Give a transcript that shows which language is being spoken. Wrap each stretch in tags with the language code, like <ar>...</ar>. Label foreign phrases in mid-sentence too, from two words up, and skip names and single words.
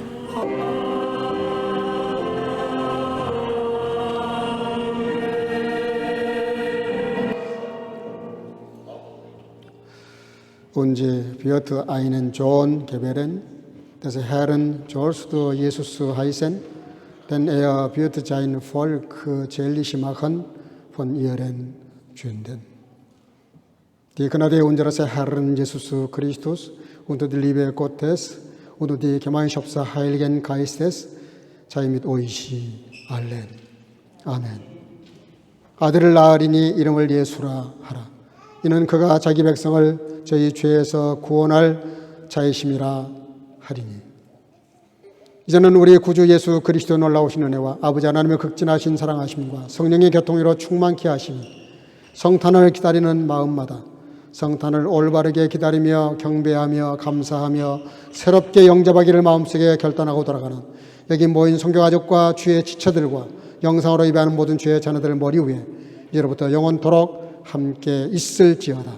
<de>Uns wird einen Sohn gebären, des Herrn sollst du Jesus heißen, denn wird sein Volk selig machen von ihren Sünden. Die Gnade unseres Herrn Jesus Christus und die Liebe Gottes und die Gemeinschaft des Heiligen Geistes sei mit euch allen.</de> <ko>아멘. 아들을 낳으리니 이름을 예수라 하라. 이는 그가 자기 백성을 저희 죄에서 구원할 자이심이라 하리니. 이제는 우리 구주 예수 그리스도 놀라우신 은혜와 아버지 하나님의 극진하신 사랑하심과 성령의 교통으로 충만케 하심이 성탄을 기다리는 마음마다 성탄을 올바르게 기다리며 경배하며 감사하며 새롭게 영접하기를 마음속에 결단하고 돌아가는 여기 모인 성교가족과 주의 지체들과 영상으로 예배하는 모든 주의 자녀들 머리 위에 이제로부터 영원토록 함께 있을지어다.</ko>